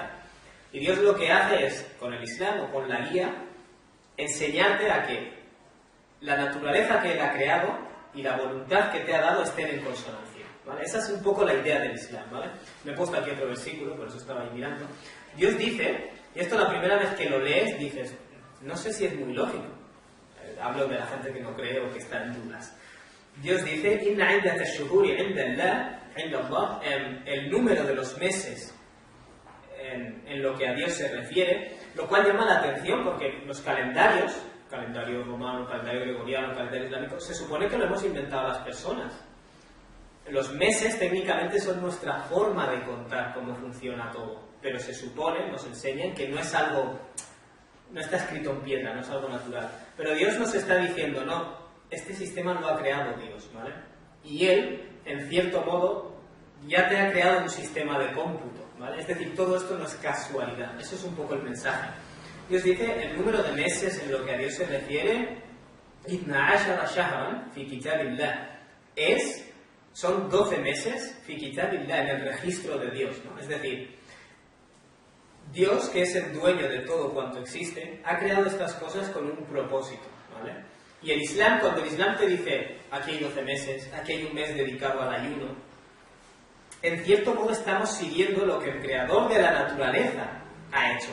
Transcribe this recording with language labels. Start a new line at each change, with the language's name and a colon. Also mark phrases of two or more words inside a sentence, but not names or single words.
Spanish: Y Dios lo que hace es, con el Islam o con la guía, enseñarte a que la naturaleza que Él ha creado y la voluntad que te ha dado estén en consonancia, ¿vale? Esa es un poco la idea del Islam, ¿vale? Me he puesto aquí otro versículo, por eso estaba ahí mirando. Dios dice, y esto la primera vez que lo lees dices, no sé si es muy lógico. Hablo de la gente que no cree o que está en dudas. Dios dice,
Arabic: إن عدة الشهور عند الله,
Spanish: el número de los meses en lo que a Dios se refiere, lo cual llama la atención porque los calendarios, calendario romano, calendario gregoriano, calendario islámico, se supone que lo hemos inventado las personas. Los meses técnicamente son nuestra forma de contar cómo funciona todo, pero se supone, nos enseñan que no es algo, no está escrito en piedra, no es algo natural. Pero Dios nos está diciendo, no, este sistema lo ha creado Dios, ¿vale? Y Él, en cierto modo, ya te ha creado un sistema de cómputo, ¿vale? Es decir, todo esto no es casualidad, eso es un poco el mensaje. Dios dice, el número de meses en lo que a Dios se refiere,
Arabic: اثنا عشر شهرا في كتاب الله,
Spanish: son 12 meses
Arabic: في كتاب الله,
Spanish: en el registro de Dios, ¿no? Es decir, Dios, que es el dueño de todo cuanto existe, ha creado estas cosas con un propósito, ¿vale? Y el Islam, cuando el Islam te dice, aquí hay 12 meses, aquí hay un mes dedicado al ayuno, en cierto modo estamos siguiendo lo que el creador de la naturaleza ha hecho.